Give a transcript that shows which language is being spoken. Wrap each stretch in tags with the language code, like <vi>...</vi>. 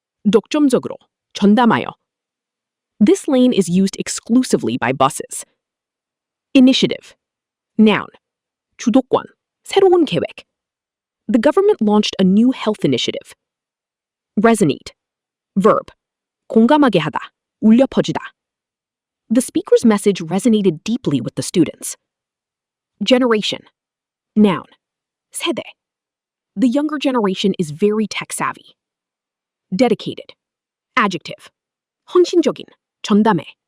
<ko>독점적으로, 전담하여.</ko> <en>This lane is used exclusively by buses. Initiative. Noun.</en> <ko>주도권, 새로운 계획.</ko> <en>The government launched a new health initiative. Resonate. Verb.</en> <ko>공감하게 하다, 울려 퍼지다.</ko> <en>The speaker's message resonated deeply with the students. Generation. Noun.</en> <ko>세대.</ko> <en>The younger generation is very tech-savvy. Dedicated. Adjective.</en> <ko>헌신적인, 전담해.</ko>